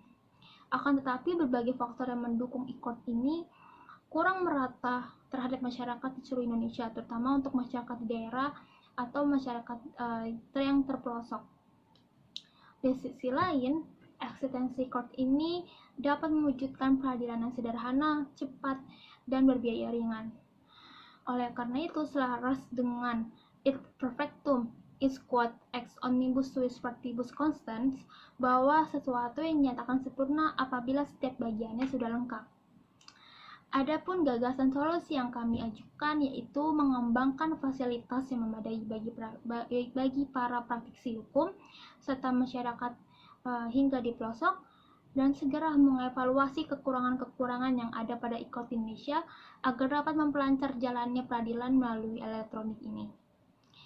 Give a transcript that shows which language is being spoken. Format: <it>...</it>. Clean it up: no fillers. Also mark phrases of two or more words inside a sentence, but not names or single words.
<id>Akan tetapi berbagai faktor yang mendukung e-court ini kurang merata terhadap masyarakat di seluruh Indonesia, terutama untuk masyarakat di daerah atau masyarakat yang terpelosok. Di sisi lain, eksistensi e-court ini dapat mewujudkan peradilan yang sederhana, cepat, dan berbiaya ringan. Oleh karena itu, selaras dengan</id> <la>id perfectum is quod ex omnibus suis partibus constans,</la> <id>bahwa sesuatu yang dinyatakan sempurna apabila setiap bagiannya sudah lengkap. Adapun gagasan solusi yang kami ajukan yaitu mengembangkan fasilitas yang memadai bagi para praktisi hukum serta masyarakat hingga di pelosok, dan segera mengevaluasi kekurangan-kekurangan yang ada pada e-court Indonesia agar dapat memperlancar jalannya peradilan melalui elektronik ini.</id>